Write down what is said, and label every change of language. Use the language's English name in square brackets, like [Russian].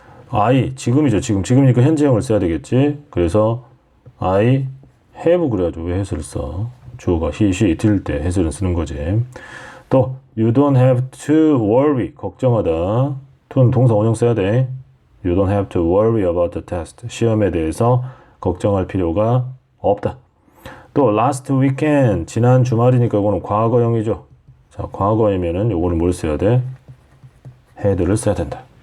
[Korean] I, 지금이죠. 지금이니까 현재형을 써야 되겠지. 그래서 [English] I have [Korean] 그래야죠. 왜 has를 써? 주어가 [English] he, she, it [Korean] 일 때 has를 쓰는 거지. 또 [English] you don't have to worry. [Korean] 걱정하다. to는 동사 원형 써야 돼. [English] You don't have to worry about the test. [Korean] 시험에 대해서 걱정할 필요가 없다. [English] 또 last weekend. [Korean] 지난 주말이니까 이거는 과거형이죠. 자, 과거이면은 요거를 뭘 써야 돼? had를 써야 된다.